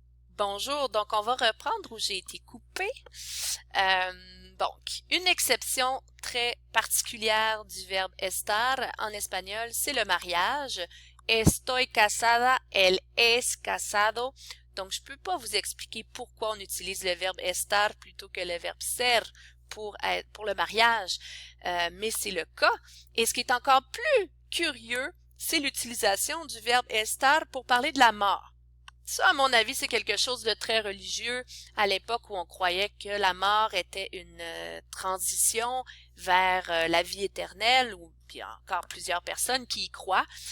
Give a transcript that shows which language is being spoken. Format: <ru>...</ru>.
<fr>Bonjour, donc on va reprendre où j'ai été coupée. Donc, une exception très particulière du verbe estar en espagnol, c'est le mariage.</fr> <es>Estoy casada, él es casado.</es> <fr>Donc, je peux pas vous expliquer pourquoi on utilise le verbe estar plutôt que le verbe ser pour le mariage, mais c'est le cas. Et ce qui est encore plus curieux, c'est l'utilisation du verbe estar pour parler de la mort. Ça, à mon avis, c'est quelque chose de très religieux à l'époque où on croyait que la mort était une transition vers la vie éternelle, ou puis encore plusieurs personnes qui y croient.</fr>